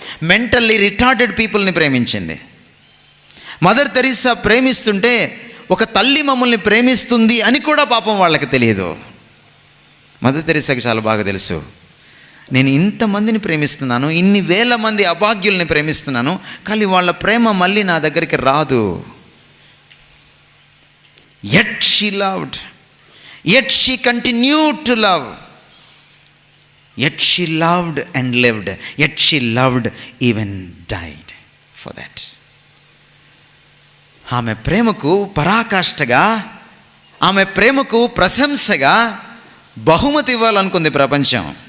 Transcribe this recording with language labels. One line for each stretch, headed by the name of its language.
Telugu: Mentally retarded పీపుల్ని ప్రేమించింది. Mother Teresa ప్రేమిస్తుంటే ఒక తల్లి మమ్మల్ని ప్రేమిస్తుంది అని కూడా పాపం వాళ్ళకి తెలియదు. మదర్ తెరీసాకి చాలా బాగా తెలుసు, నేను ఇంతమందిని ప్రేమిస్తున్నాను, ఇన్ని వేల మంది అభాగ్యుల్ని ప్రేమిస్తున్నాను, కానీ వాళ్ళ ప్రేమ మళ్ళీ నా దగ్గరికి రాదు.
English: Yet she loved, yet she continued to love, yet she loved and lived, yet she loved, even died for that.
Telugu: ఆమె ప్రేమకు పరాకాష్ఠగా, ఆమె ప్రేమకు ప్రశంసగా బహుమతి ఇవ్వాలనుకుంది ప్రపంచం.